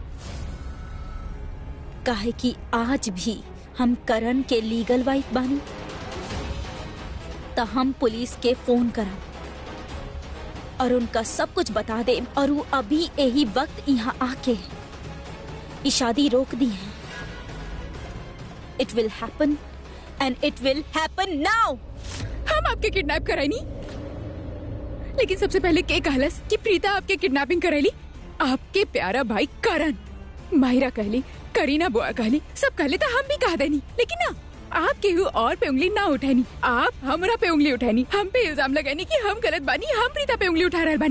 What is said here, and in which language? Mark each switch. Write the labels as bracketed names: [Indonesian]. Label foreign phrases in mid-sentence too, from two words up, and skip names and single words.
[Bhojpuri] काहे कि आज भी हम करण के [English] legal wife [Bhojpuri] बानी। तो हम पुलिस के फोन करब और उनका सब कुछ बता दे, और वो अभी यही वक्त यहाँ आके ये शादी रोक दी है। [English] it will happen and it will happen now. [Bhojpuri] हम आपके किडनैप कराई, लेकिन सबसे पहले के कहलस कि प्रीता आपके किडनैपिंग कराई? आपके प्यारा भाई करण। माहिरा कहली, करीना बुआ कहली, सब कहले तो हम भी कह देनी, लेकिन ना आप केहू और पे उंगली ना उठानी। आप हमरा पे उंगली उठानी, हम पे इल्जाम लगानी कि हम गलत बानी, हम प्रीता पे उंगली उठा रहल बानी।